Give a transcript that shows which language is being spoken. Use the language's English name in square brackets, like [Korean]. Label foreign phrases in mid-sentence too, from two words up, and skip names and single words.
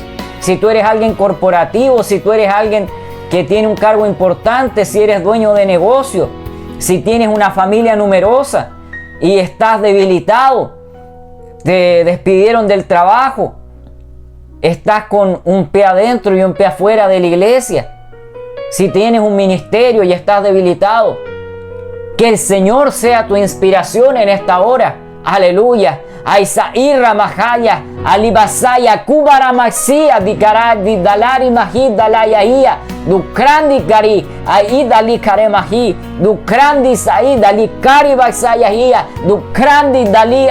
[Spanish] Si tú eres alguien corporativo, si tú eres alguien que tiene un cargo importante, si eres dueño de negocio, si tienes una familia numerosa y estás debilitado, te despidieron del trabajo, estás con un pie adentro y un pie afuera de la iglesia, si tienes un ministerio y estás debilitado, que el Señor sea tu inspiración en esta hora. Aleluya. Aisaira Mahaya, Alibasaya, Kubaramaxia, Didalari Mahi, Dalayahia, Dukrandi Gari, Aidali Karemahi, Dukrandi Saidali Karibaxayahia, Dukrandi Dali